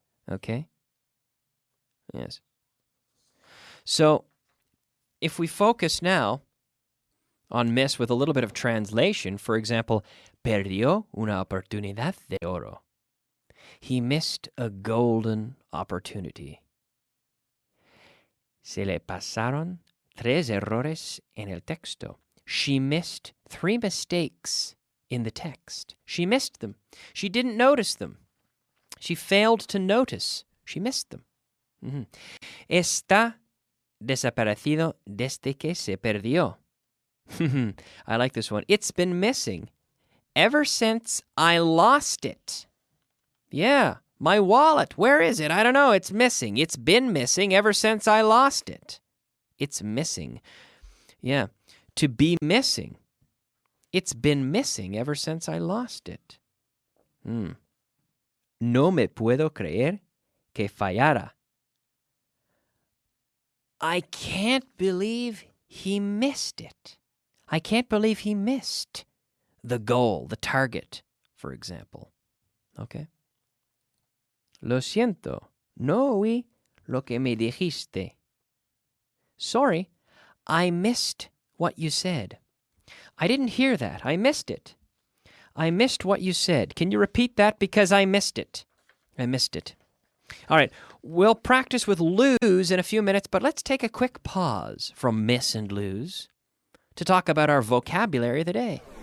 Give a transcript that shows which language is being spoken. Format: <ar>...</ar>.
<en>Okay? Yes. So, if we focus now on miss with a little bit of translation, for example,</en> <es>perdió una oportunidad de oro.</es> <en>He missed a golden opportunity.</en> <es>Se le pasaron 3 errores en el texto.</es> <en>She missed 3 mistakes in the text. She missed them. She didn't notice them. She failed to notice. She missed them. Mm-hmm.</en> <es>Está desaparecido desde que se perdió.</es> <en>I like this one. It's been missing ever since I lost it. Yeah, my wallet. Where is it? I don't know. It's missing. It's been missing ever since I lost it. It's missing. Yeah, to be missing. It's been missing ever since I lost it.</en> <es>No me puedo creer que fallara.</es> <en>I can't believe he missed it. I can't believe he missed the goal, the target, for example. Okay?</en> <es>Lo siento, no oí lo que me dijiste.</es> <en>Sorry, I missed what you said. I didn't hear that. I missed it. I missed what you said. Can you repeat that? Because I missed it. I missed it. All right, we'll practice with lose in a few minutes, but let's take a quick pause from miss and lose to talk about our vocabulary of the day.</en>